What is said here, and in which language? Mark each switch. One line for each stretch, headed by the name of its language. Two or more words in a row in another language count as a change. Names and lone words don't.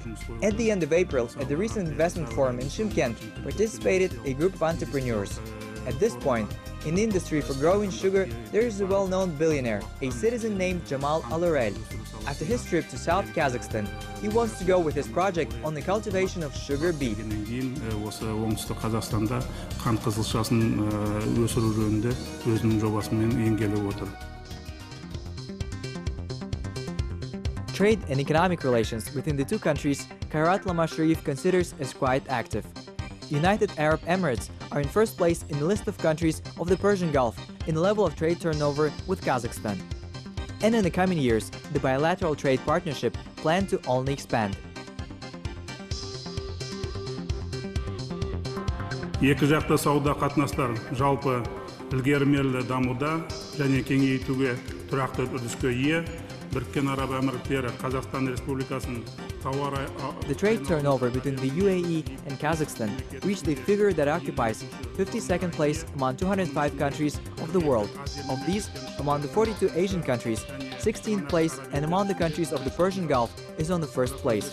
English: At the end of April, at the recent investment forum in Shymkent, participated a group of entrepreneurs. At this point, in the industry for growing sugar, there is a well-known billionaire, a citizen named Jamal Alarel. After his trip to South Kazakhstan, he wants to go with his project on the cultivation of sugar beet.
Kazakh: Осы оңтүстік Қазақстанда қант қызылшасын өсіру жөнінде өзінің жобасымен енгелі отыр.
English: Trade and economic relations within the two countries, Kayrat Lama Sharif considers as quite active. United Arab Emirates are in first place in the list of countries of the Persian Gulf in the level of trade turnover with Kazakhstan. And in the coming years, the bilateral trade partnership planned to only expand.
Kazakh: Екі жақты сауда қатынастар жалпы ілгерілі дамуда және кеңейтуге тұрақты үрдіске ие. Біріккен Араб Әмірліктері Қазақстан Республикасының
English: The trade turnover between the UAE and Kazakhstan reached a figure that occupies 52nd place among 205 countries of the world. Of these, among the 42 Asian countries, 16th place and among the countries of the Persian Gulf is on the first place.